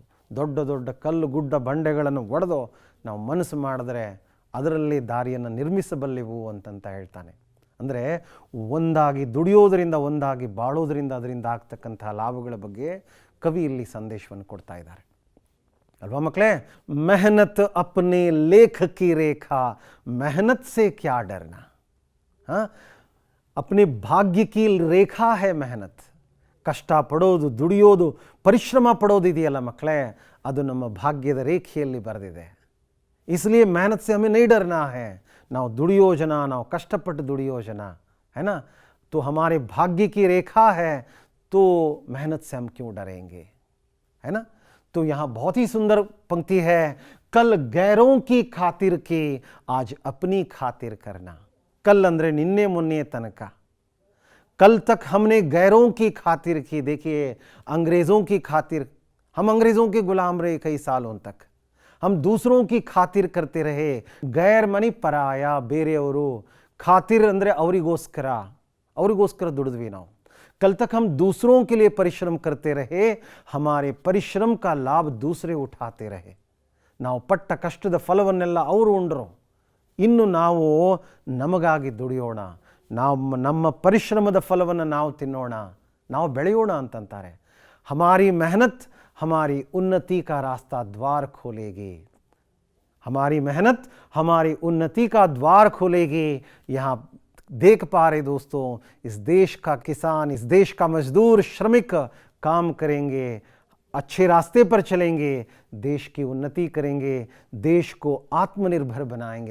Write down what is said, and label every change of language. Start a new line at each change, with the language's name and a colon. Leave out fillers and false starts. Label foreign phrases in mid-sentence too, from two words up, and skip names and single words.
Kannada: ದೊಡ್ಡ ದೊಡ್ಡ ಕಲ್ಲು ಗುಡ್ಡ ಬಂಡೆಗಳನ್ನು ಒಡೆದು ನಾವು ಮನಸ್ಸು ಮಾಡಿದ್ರೆ ಅದರಲ್ಲಿ ದಾರಿಯನ್ನು ನಿರ್ಮಿಸಬಲ್ಲೆವು ಅಂತಂತ ಹೇಳ್ತಾನೆ. ಅಂದರೆ ಒಂದಾಗಿ ದುಡಿಯೋದರಿಂದ, ಒಂದಾಗಿ ಬಾಳೋದರಿಂದ, ಅದರಿಂದ ಆಗ್ತಕ್ಕಂತಹ ಲಾಭಗಳ ಬಗ್ಗೆ ಕವಿ ಇಲ್ಲಿ ಸಂದೇಶವನ್ನು ಕೊಡ್ತಾ ಇದ್ದಾರೆ ಅಲ್ವಾ ಮಕ್ಕಳೇ.
Hindi: मेहनत अपने लेख की रेखा, मेहनत से क्या डरना. अपने भाग्य की रेखा है मेहनत.
Kannada: ಕಷ್ಟ ಪಡೋದು, ದುಡಿಯೋದು, ಪರಿಶ್ರಮ ಪಡೋದು ಇದೆಯಲ್ಲ ಮಕ್ಕಳೇ, ಅದು ನಮ್ಮ ಭಾಗ್ಯದ ರೇಖೆಯಲ್ಲಿ ಬರೆದಿದೆ.
Hindi: इसलिए मेहनत से हमें नहीं डरना है.
Kannada: ನಾವು ದುಡಿಯೋ ಜನ, ನಾವು ಕಷ್ಟಪಟ್ಟು ದುಡಿಯೋ ಜನ,
Hindi: है ना. तो हमारे भाग्य की रेखा है, तो मेहनत से हम क्यों डरेंगे, है ना. तो यहाँ बहुत ही सुंदर पंक्ति है. कल गैरों की खातिर की, आज अपनी खातिर करना.
Kannada: ಕಲ್ ಅಂದರೆ ನಿನ್ನೆ ಮೊನ್ನೆ ತನಕ,
Hindi: कल तक हमने गैरों की खातिर की, देखिए अंग्रेज़ों की खातिर, हम अंग्रेज़ों के गुलाम रहे कई सालों तक, हम दूसरों की खातिर करते रहे। गैर मनी पराया
Kannada: ಬೇರೆಯವರು, खातिर ಅಂದರೆ ಅವರಿಗೋಸ್ಕರ ದುಡಿದ್ವಿ ನಾವು।
Hindi: कल तक हम दूसरों के लिए परिश्रम करते रहे, हमारे परिश्रम का लाभ दूसरे उठाते रहे।
Kannada: ನಾವು ಪಟ್ಟ ಕಷ್ಟದ ಫಲವನ್ನೆಲ್ಲ ಅವರು ಉಂಡ್ರು, ಇನ್ನು ನಾವು ನಮಗಾಗಿ ದುಡಿಯೋಣ, ನಮ್ಮ ಪರಿಶ್ರಮದ ಫಲವನ್ನು ನಾವು ತಿನ್ನೋಣ, ನಾವು ಬೆಳೆಯೋಣ ಅಂತಂತಾರೆ।
Hindi: हमारी मेहनत हमारी उन्नति का रास्ता द्वार खोलेगी, हमारी मेहनत हमारी उन्नति का द्वार खोलेगी। यहाँ देख पा रहे दोस्तों, इस देश का किसान, इस देश का मजदूर, श्रमिक काम करेंगे, अच्छे रास्ते पर चलेंगे, देश की उन्नति करेंगे, देश को आत्मनिर्भर बनाएंगे।